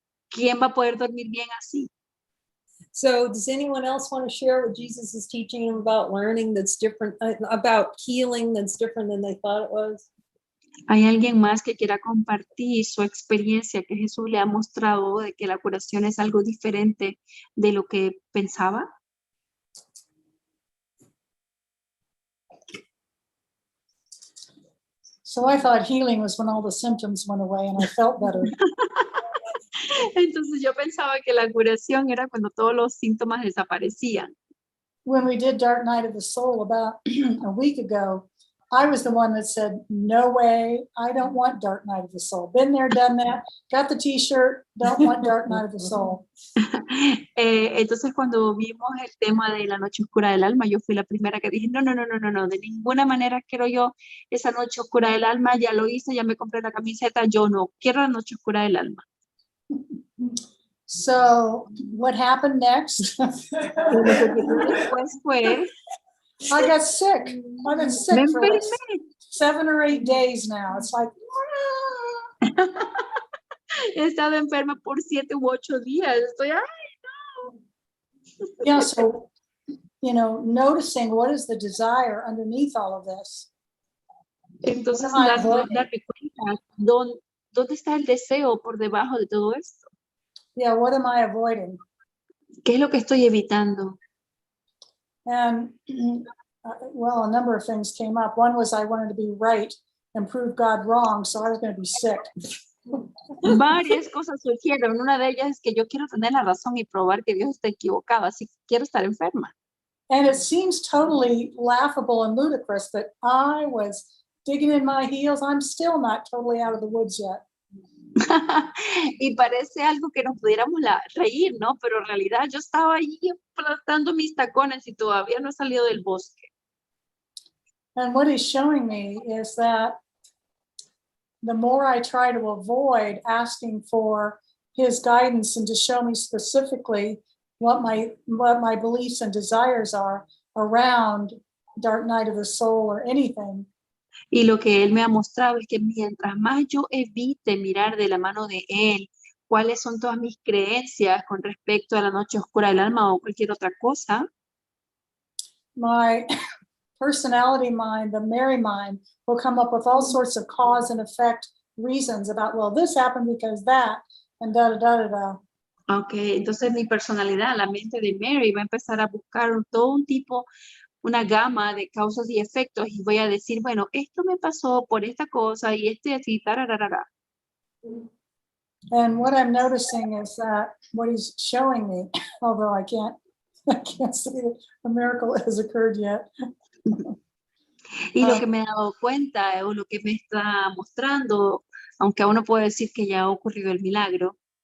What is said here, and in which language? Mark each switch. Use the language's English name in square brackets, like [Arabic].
[Spanish] ¿Quién va a poder dormir bien así? [English] So does anyone else want to share what Jesus is teaching them about learning that's different, about healing that's different than they thought it was? [Spanish] ¿Hay alguien más que quiera compartir su experiencia que Jesús le ha mostrado de que la curación es algo diferente de lo que pensaba? [English] So I thought healing was when all the symptoms went away and I felt better. [Spanish] Entonces yo pensaba que la curación era cuando todos los síntomas desaparecían. [English] When we did Dark Night of the Soul about a week ago, I was the one that said, no way, I don't want Dark Night of the Soul. Been there, done that, got the t-shirt, don't want Dark Night of the Soul. [Spanish] Entonces cuando vimos el tema de la noche oscura del alma, yo fui la primera que dije, no, de ninguna manera quiero yo esa noche oscura del alma, ya lo hice, ya me compré la camiseta, yo no quiero la noche oscura del alma. [English] So what happened next? [Spanish] Y lo que ocurrió después fue, [English] I got sick. I've been [Spanish] me [English] sick for like [Spanish] enfermé. [English] 7 or 8 days now. It's like, [Spanish] He estado enferma por 7 u 8 días. Estoy, [English] yeah, so, noticing what is the desire underneath all of this. [Spanish] entonces [English] What am I avoiding? [Spanish] darme cuenta dónde está el deseo por debajo de todo esto. [English] Yeah, what am I avoiding? [Spanish] ¿Qué es lo que estoy evitando? [English] And well, a number of things came up. One was I wanted to be right and prove God wrong, so I was going to be sick. [Spanish] Varias cosas surgieron. Una de ellas es que yo quiero tener la razón y probar que Dios está equivocado, así que quiero estar enferma. [English] And it seems totally laughable and ludicrous that I was digging in my heels. I'm still not totally out of the woods yet. [Spanish] Y parece algo que nos pudiéramos reír, ¿no? Pero en realidad yo estaba ahí aplastando mis tacones y todavía no he salido del bosque. [English] And what he's showing me is that the more I try to avoid asking for his guidance and to show me specifically what my beliefs and desires are around Dark Night of the Soul or anything, [Spanish] Y lo que él me ha mostrado es que mientras más yo evite mirar de la mano de él cuáles son todas mis creencias con respecto a la noche oscura del alma o cualquier otra cosa, [English] my personality mind, the Mary mind, will come up with all sorts of cause and effect reasons about, well, this happened because that, and da da da da da. [Spanish] okay, entonces mi personalidad, la mente de Mary, va a empezar a buscar todo un tipo, una gama de causas y efectos y voy a decir, bueno, esto me pasó por esta cosa y así, tararara. [English] And what I'm noticing is that what he's showing me, although I can't say that a miracle has occurred yet. [Spanish] Y lo que me he dado cuenta o lo que me está mostrando, aunque aún no puedo decir que ya ha ocurrido el milagro,